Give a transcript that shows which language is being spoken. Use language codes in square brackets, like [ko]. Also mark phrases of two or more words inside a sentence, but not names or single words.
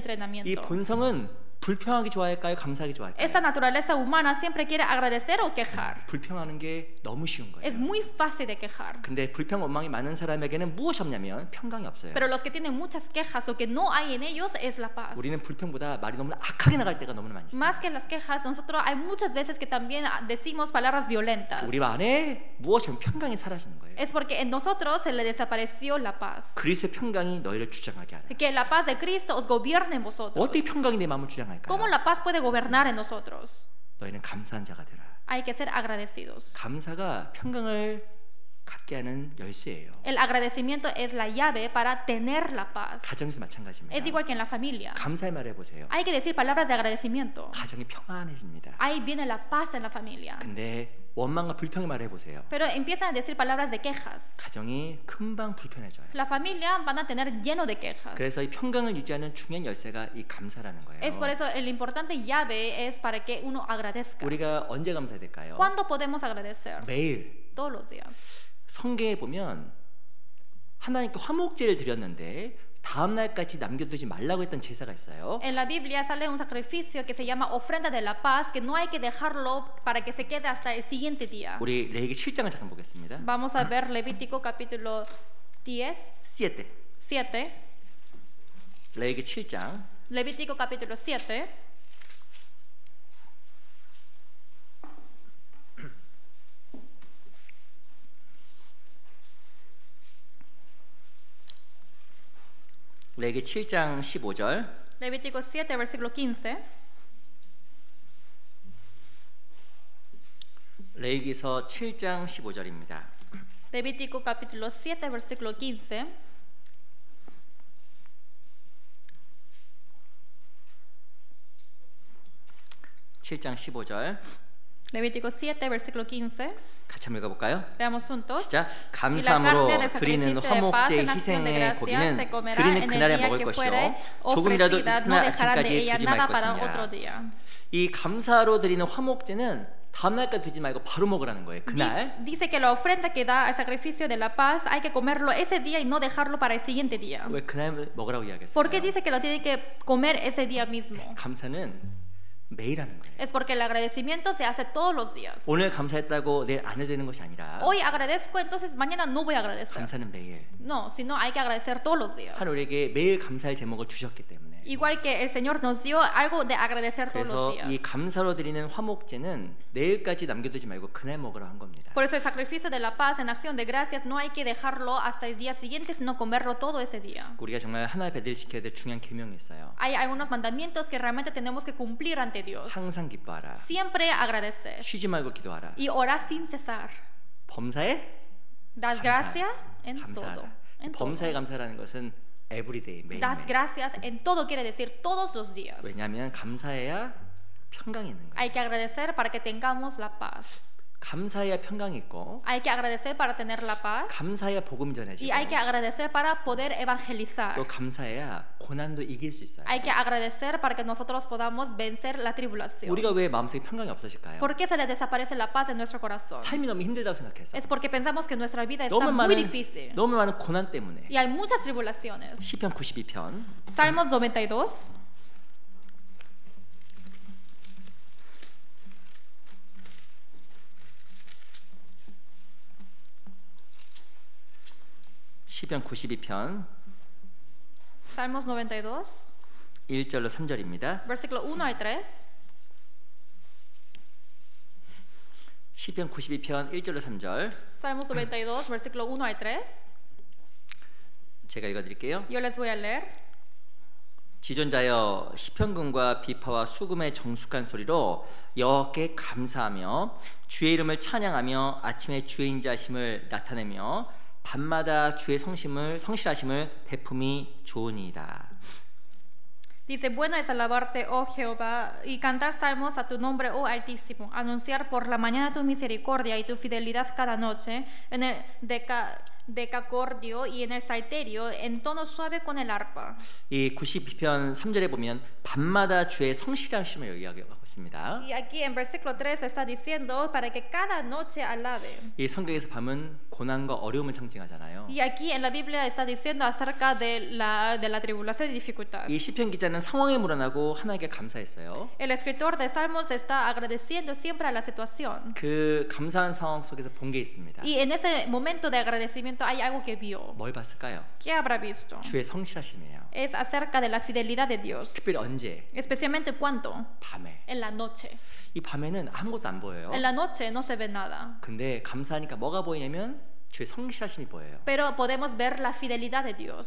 [ko] 이 [es] entrenamiento. [ko] 본성은 불평하기 좋아할까요? 감사하기 좋아할까요? [es] Esta naturaleza humana siempre quiere agradecer o quejar. [ko] 불평하는 게 너무 쉬운 거예요. [es] Es muy fácil de quejar. [ko] 근데 불평 원망이 많은 사람에게는 무엇이 없냐면 평강이 없어요. [es] Pero los que tienen muchas quejas o que no hay en ellos es la paz. [ko] 우리는 불평보다 말이 너무 악하게 나갈 때가 너무 많이 있어요. [es] Más que las quejas, nosotros hay muchas veces que también decimos palabras violentas. [ko] 우리 안에 무엇이면 평강이 사라지는 거예요. [es] Es porque en nosotros se le desapareció la paz. [ko] 그리스도의 평강이 너희를 주장하게 하라. [es] Que la paz de Cristo os gobierne en vosotros. [ko] 어떻게 평강이 내 마음을 주장할까요? [es] ¿Cómo la paz puede gobernar en nosotros? [ko] 너희는 감사한 자가 되라. [es] Hay que ser agradecidos. [ko] 감사가 평강을 갖게 하는 열쇠예요. [es] El agradecimiento es la llave para tener la paz. [ko] 가정에서 마찬가지입니다. [es] Es igual que en la familia. [ko] 감사의 말을 해보세요. [es] Hay que decir palabras de agradecimiento. [ko] 가정이 평안해집니다. [es] Ahí viene la paz en la familia. [ko] 근데 원망과 불평의 말을 해보세요. [es] Pero empiezan a decir palabras de quejas. [ko] 가정이 금방 불편해져요. [es] La familia van a tener lleno de quejas. [ko] 그래서 이 평강을 유지하는 중요한 열쇠가 이 감사라는 거예요. [es] Es por eso el importante llave es para que uno agradezca. [ko] 우리가 언제 감사해야 될까요? [es] ¿Cuándo podemos agradecer? [ko] 매일. [es] Todos los días. [ko] 성경에 보면 하나님께 화목제를 드렸는데 다음 날까지 남겨두지 말라고 했던 제사가 있어요. [es] En la Biblia sale un sacrificio que se llama ofrenda de la paz, que no hay que dejarlo para que se quede hasta el siguiente día. [ko] 우리 레위기 7장을 잠깐 보겠습니다. [es] Vamos a ver Levítico capítulo 10, 7. [ko] 레위기 7장 [es] Levítico capítulo 7. [ko] 레위기 7장 15절 [es] Levítico 7, versículo 15. [ko] 레위기서 7장 15절입니다. [es] Levítico capítulo 7, versículo 15. [ko] (7장 15절) [es] Levítico 7, versículo 15. [ko] 같이 한번 읽어볼까요? [es] Veamos juntos. [ko] 시작. [es] Y la [ko] 감사함으로 [es] carne del [ko] 드리는 [es] sacrificio de paz [ko] 화목제 [es] en acción de [ko] 희생의 [es] gracia se [ko] 고기는 [es] comerá [ko] 드리는 [es] en el [ko] 그날에 [es] día [ko] 먹을 [es] que fuere [ko] 것이요 조금이라도 [es] ofrecida, no [ko] 이튿날 [es] dejarán de [ko] 아침까지 [es] ella [ko] 두지 말 [es] nada para otro [ko] 것이니라. [es] día. [ko] 이 감사로 드리는 화목제는 다음 날까지 두지 말고 바로 먹으라는 거예요. 그날. [es] Dice que la ofrenda que da al sacrificio de la paz hay que comerlo ese día y no dejarlo para el siguiente día. [ko] 왜 그날 먹으라고 이야기했어요? [es] ¿Por qué dice que lo tiene que comer ese día mismo? [ko] 감사는 매일 하는 거예요. [es] Es porque el agradecimiento se hace todos los días. [ko] 오늘 감사했다고 내일 안 해야 되는 것이 아니라 [es] Hoy agradezco, entonces mañana no voy a agradecer. [ko] 감사는 매일. [es] No, sino hay que agradecer todos los días. [ko] 하나님 우리에게 매일 감사할 제목을 주셨기 때문에. [es] Igual que el Señor nos dio algo de agradecer todos los [ko] 그래서 [es] días. [ko] 이 감사로 드리는 화목제는 내일까지 남겨두지 말고 그날 먹으라 한 겁니다. [es] Por eso el sacrificio de la paz en acción de gracias no hay que dejarlo hasta el día siguiente, sino comerlo todo ese día. [ko] 우리가 정말 하나의 배들 지켜야 될 중요한 계명이 있어요. [es] Hay algunos mandamientos que realmente tenemos que cumplir ante Dios. [ko] 항상 기뻐하라. [es] Siempre agradecer [ko] 쉬지 말고 기도하라. [es] y orar sin cesar. [ko] 범사에 [es] Dar gracias en [ko] 감사하라. [es] todo. En [ko] 범사에 [es] todo. [ko] 감사라는 것은 everyday 매일. [es] Dar gracias en todo quiere decir todos los días. [ko] 왜냐하면 감사해야 평강이 있는 거예요. [es] Hay que agradecer para que tengamos la paz. [ko] 감사해야 평강이 있고 [es] Hay que agradecer para tener la paz. [ko] 감사해야 복음 [es] Y [ko] 전해지고 [es] hay que agradecer para poder evangelizar. [ko] 또 감사해야 고난도 이길 수 있어요. [es] Hay que agradecer para que nosotros podamos vencer la tribulación. [ko] 우리가 왜 마음속에 평강이 없어질까요? [es] ¿Por qué se le desaparece la paz en nuestro corazón? [ko] 삶이 너무 힘들다고 생각해서 [es] Es porque pensamos que nuestra vida está [ko] 너무 [es] muy [ko] 많은 [es] difícil. [ko] 너무 많은 고난 때문에. [es] Y hay muchas tribulaciones. [ko] 시편 92편 [es] Salmos 92. [ko] 시편 92편 [es] Salmos 92, [ko] 1절로 3절입니다. [es] versículo 1 al 3. [ko] 시편 92편 1절로 3절 [es] Salmos 92, versículo 1 al 3. [ko] 제가 읽어드릴게요. [es] Yo les voy a leer. [ko] 지존자여 시편금과 비파와 수금의 정숙한 소리로 여호와께 감사하며 주의 이름을 찬양하며 아침에 주의 인자심을 나타내며 밤마다 주의 성실하심을 베품이 좋으니이다. [es] Dice, bueno es alabarte, oh Jehová, y cantar salmos a tu nombre, oh Altísimo, anunciar por la mañana tu misericordia y tu fidelidad cada noche, en decacordio y en el salterio en tono suave con el arpa. [ko] 이 92편 3절에 보면 밤마다 주의 성실하심을 이야기하고 있습니다. [es] Y aquí en versículo 3 está diciendo para que cada noche alabe. [ko] 이 성경에서 밤은 고난과 어려움을 상징하잖아요. [es] Y aquí en la Biblia está diciendo acerca de la tribulación y dificultad. [ko] 이 시편 기자는 상황에 물어나고 하나님께 감사했어요. [es] El escritor de Salmos está agradeciendo siempre a la situación. [ko] 그 감사한 상황 속에서 본 게 있습니다. [es] Y en ese momento de agradecimiento hay algo que vio. [ko] 뭘 봤을까요? [es] ¿Qué habrá visto? [ko] 주의 성실하심이에요. [es] Es acerca de la fidelidad de Dios. [ko] 특별히 언제? [es] Especialmente cuando? [ko] 밤에. [es] En la noche. [ko] 이 밤에는 아무것도 안 보여요. [es] En la noche no se ve nada. [ko] 근데 감사하니까 뭐가 보이냐면 주의 성실하심이 보여요. [es] Pero podemos ver la fidelidad de Dios.